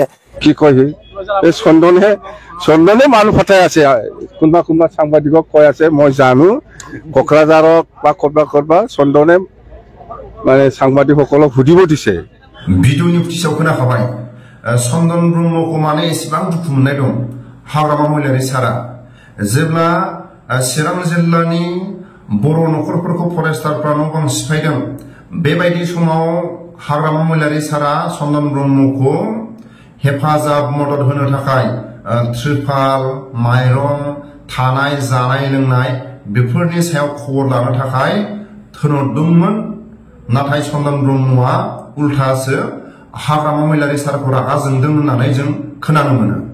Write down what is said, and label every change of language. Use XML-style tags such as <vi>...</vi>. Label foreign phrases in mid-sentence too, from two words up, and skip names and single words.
<as>কি কয় এই চন্দনে মানুহ ফটাই আছে কোনোবা কোনোবা সাংবাদিকক কৈ আছে মই জানো কোকৰাঝাৰক বা কৰবা চন্দনে মানে সাংবাদিকসকলক সুধিব দিছে</as> <brx>ভিডিঅ'नि ফিচাव खोनाखाबाय चन्दन ब्रह्मखौ माने एसेबां दुखु मोननाय दं हाग्रामा महिलारी सारा जेब्ला चिरां जिल्लानि बर' न'खरफोरखौ फरेस्टारफ्रा न' बां सिफायदों बेबायदि समाव हाग्रामा महिलारी सारा चन्दन ब्रह्मखौ हेफाजाब मदद होनो थाखाय त्रिपाल माइरं थानाय जानाय लोंनाय बेफोरनि सायाव खबर लानो थाखाय थोनहरदोंमोन नाथाय चन्दन ब्रह्मआ उल्टासो हाग्रामा महिलारी सारखौ रागा जोंदों होननानै जों खोनानो मोनो</brx>